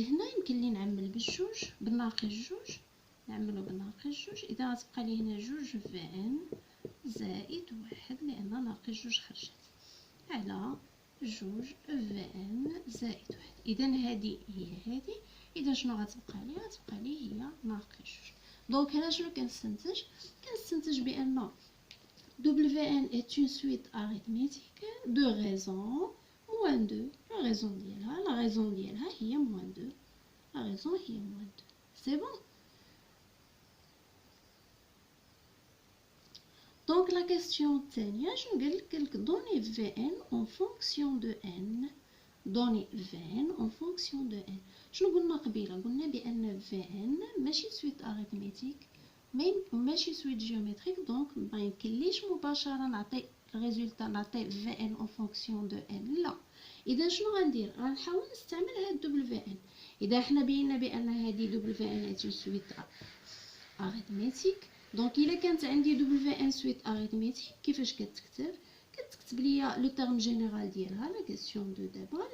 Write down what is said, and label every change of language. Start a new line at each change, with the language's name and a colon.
Arabic: هنا يمكن لي نعمل بالجوج بالناقص جوج، نعملو بالناقص جوج. اذا غتبقى لي هنا جوج في ان زائد واحد لان ناقص جوج خرجت على جوج في ان زائد واحد. اذا هذه هي هذه. اذا شنو غتبقى لي؟ غتبقى لي هي ناقص جوج.
French: دونك هنا شنو كنستنتج؟
Arabic: كنستنتج بان
French: WN est une suite arithmétique de raisons moins 2. La raison
Arabic: ديالها هي
French: moins 2. La raison
Arabic: هي
French: moins 2. C'est bon. Donc la question
Arabic: الثانية شنو قالك؟
French: donner Vn en fonction de n. donner Vn en fonction de n.
Arabic: شنو قلنا قبيله؟ قلنا بان Vn ماشي
French: suite arithmétique
Arabic: ماشي سويت جيومتريك، دونك ما يمكنليش مباشره نعطي الريزولطا نعطي في ان اون فونكسيون دو ان. لا. اذا شنو غندير؟ غنحاول نستعمل هاد دبل في ان. اذا حنا بينا بان هذه دبل في ان هي سويت اريثميتيك، دونك الا كانت عندي دبل في ان سويت اريثميتيك كيفاش كتكتب ليا لو تيرم جينيرال ديالها لا كيسيون دو دابا.